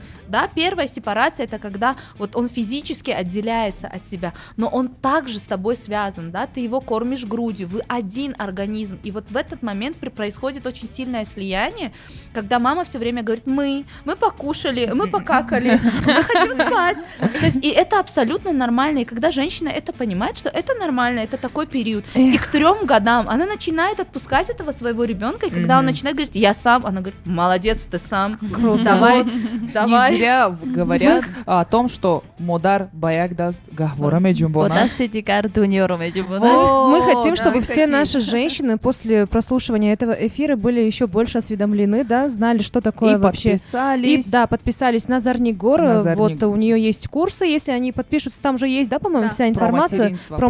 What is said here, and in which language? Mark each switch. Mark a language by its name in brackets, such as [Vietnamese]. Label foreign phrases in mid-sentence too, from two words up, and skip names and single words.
[Russian] Да, первая сепарация это когда вот он физически отделяется от тебя, но он также с тобой связан, да, ты его кормишь грудью, вы один организм, и вот в этот момент происходит очень сильное слияние, когда мама все время говорит, мы покушали, мы покакали, мы хотим спать, то есть и это абсолютно нормально, и когда женщина это понимает, что это нормально, это такой период, и к 3 годам она начинает отпускать этого своего ребенка, и когда он начинает говорить, я сам, она говорит, молодец, ты сам, давай. Не зря говорят о том, что [Tajik] модар баяк даст гахвора джумбона. [Russian] Мы хотим, чтобы все наши женщины после прослушивания этого эфира были еще больше осведомлены, да, знали, что такое И вообще вообще. И, Подписались. да, подписались на Зарнигор. На Вот Зарнигор. у нее есть курсы, если они подпишутся, там же есть, да, по-моему, Да. вся информация. Про